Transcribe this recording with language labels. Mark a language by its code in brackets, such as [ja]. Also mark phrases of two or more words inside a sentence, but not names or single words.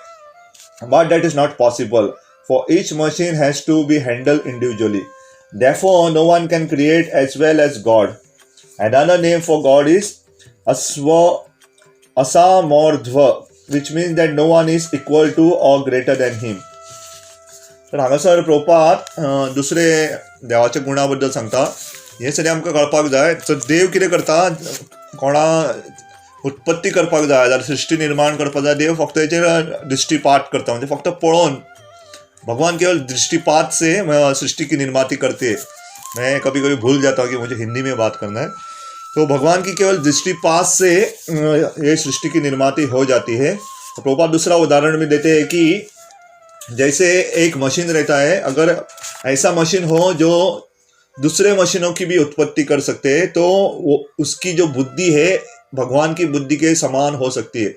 [en] But that is not possible, for each machine has to be handled individually. Therefore, no one can create as well as God. Another name for God is Asamordhva, which means that no one is equal to or greater than him. [kok] तर हांगासर प्रभुपाद दुसरे देवाच्या गुणा बद्दल सांगता. हे सगळें आमकां कळपाक जाय. तर देव कितें करता, कोणा उत्पत्ती करपाक जाय जाल्यार सृश्टी निर्माण करपाक जाय, देव फक्त हेचेर दृष्टिपात करता, म्हणजे फक्त पळोवन. [hi] भगवान केवल दृष्टिपात से सृष्टि की निर्माती करते. मैं कभी कभी भूल जाता हूँ कि मुझे हिंदी में बात करना है. तो भगवान की केवल दृष्टिपात से ये सृष्टि की निर्माती हो जाती है. तो प्रभुपाद दूसरा उदाहरण भी देते हैं कि जैसे एक मशीन रहता है, अगर ऐसा मशीन हो जो दूसरे मशीनों की भी उत्पत्ति कर सकते हैं, तो वो उसकी जो बुद्धि है भगवान की बुद्धि के समान हो सकती है.